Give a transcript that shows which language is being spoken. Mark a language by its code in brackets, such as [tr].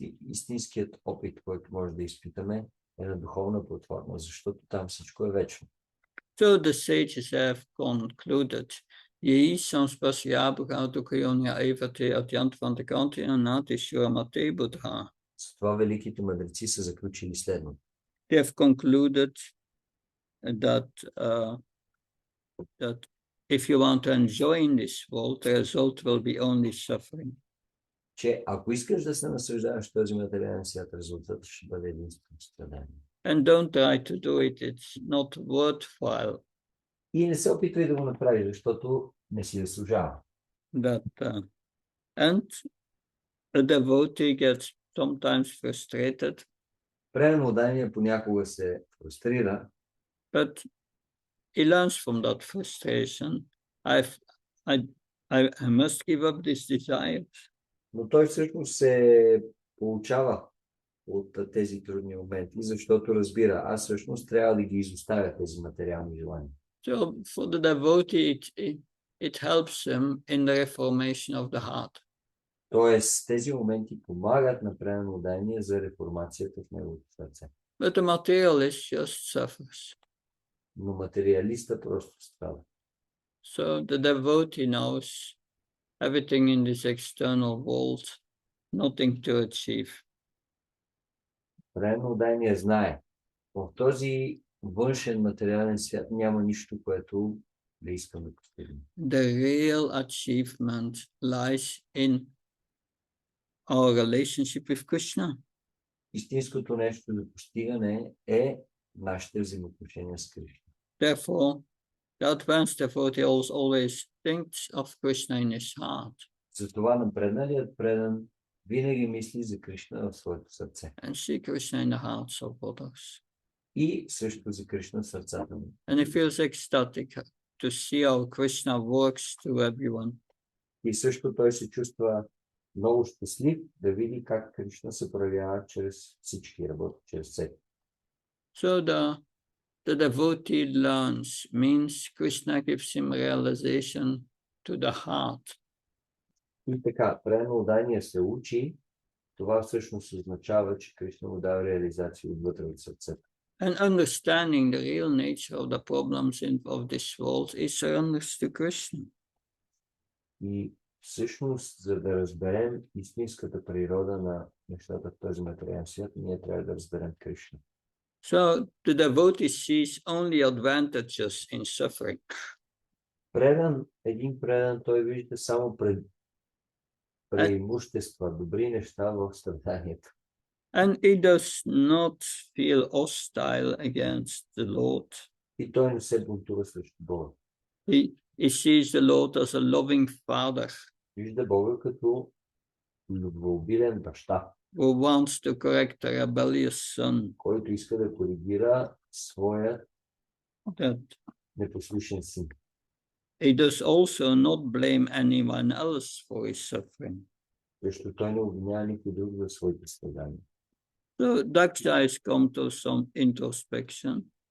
[bg] Истинският опит, който може да изпитаме, е на духовна платформа, защото там всичко е вечно. [en] So the sages have concluded, [sa] Ye samspasya bhagavato kriyonya evate atyantavante kantina nati shuramate buddha. [bg] С това великите мъдреци са заключили следното. [en] They have concluded that that if you want to enjoy in this world, the result will be only suffering. [bg] Че ако искаш да се наслаждаваш този материален свят, резултатът ще бъде единствено страдание. [en] And don't try to do it, it's not worthwhile. [bg] И не се опитвай да го направиш, защото не си заслужава. [en] And a devotee gets sometimes frustrated. [bg] Предан удание понякога се фрустрира, [en] But he learns from that frustration. I must give up this desire. [bg] но той всъщност се получава от тези трудни моменти, защото разбира, аз всъщност трябва да ги изоставя тези материални желания. [en] So for the devotee, it helps him in the reformation of the heart. [bg] Тоест, тези моменти помагат на предан удание за реформацията в неговото сърце. [en] But the materialist just suffers. [bg] Но материалиста просто страда. [en] So the devotee knows everything in this external world, nothing to achieve. [bg] Предан удание знае, в този външен материален свят няма нищо, което да искам да постигнем. [en] The real achievement lies in our relationship with Krishna. [bg] Истинското нещо за постигане е нашите взаимоотношения с Кришна. [en] Therefore, the advanced devotee always thinks of Krishna in his heart. [bg] Затова напредналият предан винаги мисли за Кришна в своето сърце. [en] And see Krishna in the hearts of others. [bg] И също за Кришна в сърцата му. [en] And he feels ecstatic to see how Krishna works to everyone. [bg] И също той се чувства много щастлив да види как Кришна се проявява чрез всички, работи чрез всеки. [en] So the devotee learns, means Krishna gives him realization to the heart. [bg] И така, предан удание се учи, това всъщност означава, че Кришна му дава реализация отвътре от сърцето. [en] And understanding the real nature of the problems of this world is surrenders to Krishna. [bg] И всъщност, за да разберем истинската природа на нещата в този материален свят, ние трябва да разберем Кришна. [en] So the devotee sees only advantages in suffering. [bg] Един предан, той вижда само преимущества, добри неща в страданието. [en] And he does not feel hostile against the Lord. [bg] И той не се бунтува срещу Бога. [en] He sees the Lord as a loving father [bg] Вижда Бога като любвеобилен баща, [en] who wants to correct a rebellious son. [bg] който иска да коригира своя [en] That [bg] непослушен син. [en] he does also not blame anyone else for his suffering. [bg] Защото той не обвинява никой друг за своите страдания. [en] So Daksha has come to some introspection.